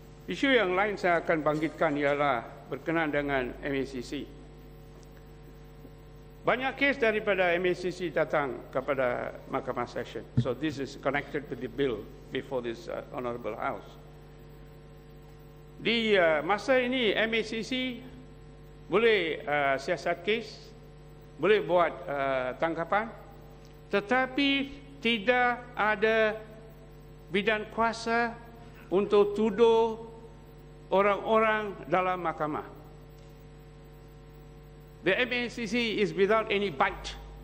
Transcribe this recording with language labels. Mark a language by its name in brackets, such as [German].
[Malay] Isu yang lain saya akan bangkitkan ialah berkenaan dengan MACC. Banyak kes daripada MACC datang kepada Mahkamah Session. [English] So this is connected with the bill before this Honourable House. [Malay] Di masa ini MACC boleh siasat kes, boleh buat tangkapan, tetapi tidak ada bidan kuasa untuk tuduh orang-orang dalam mahkamah. [English] The MACC is without any bite.